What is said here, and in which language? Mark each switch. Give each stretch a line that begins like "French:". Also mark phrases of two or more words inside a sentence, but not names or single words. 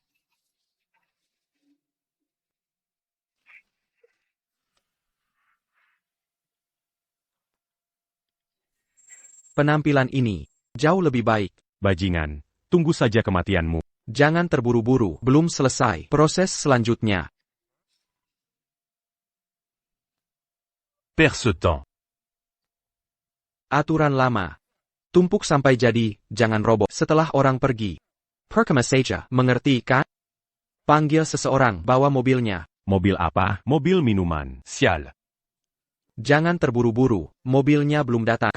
Indonesian: Penampilan ini jauh lebih baik. Bajingan, tunggu saja kematianmu. Jangan terburu-buru, belum selesai proses selanjutnya. Perds ce temps. Aturan lama. Tumpuk sampai jadi, jangan roboh setelah orang pergi. Perkama saja, mengerti kan? Panggil seseorang, bawa mobilnya. Mobil apa? Mobil minuman. Sial. Jangan terburu-buru, mobilnya belum datang.